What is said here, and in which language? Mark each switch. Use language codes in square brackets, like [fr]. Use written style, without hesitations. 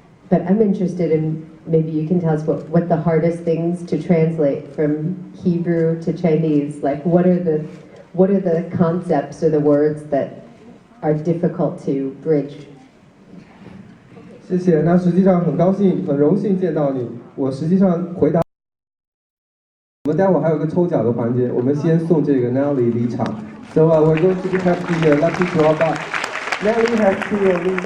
[en] But I'm interested in, maybe you can tell us what the hardest things to translate from Hebrew to Chinese, like what are the concepts or the words that are difficult to bridge? [zh] 谢谢。那实际上很高兴、很荣幸见到你。我实际上回答，我们待会儿还有个抽奖的环节，我们先送这个 Natalie 离场。 [en] So we're going to have the lucky draw, but Natalie has to leave.